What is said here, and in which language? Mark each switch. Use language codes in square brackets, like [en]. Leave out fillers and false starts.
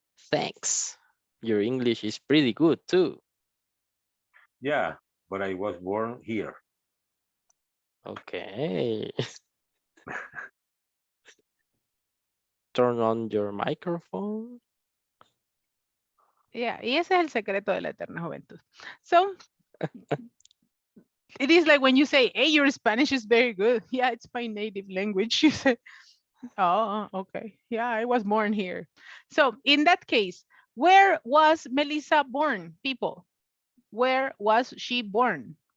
[en] Thanks. Your English is pretty good too. Yeah, but I was born here. Okay. Turn on your microphone. [es] Yeah, y ese es el secreto de la eterna juventud. [en] So, it is like when you say, hey, your Spanish is very good. Yeah, it's my native language. You say, oh, okay. Yeah, I was born here. So in that case, where was Melissa born, people? Where was she born?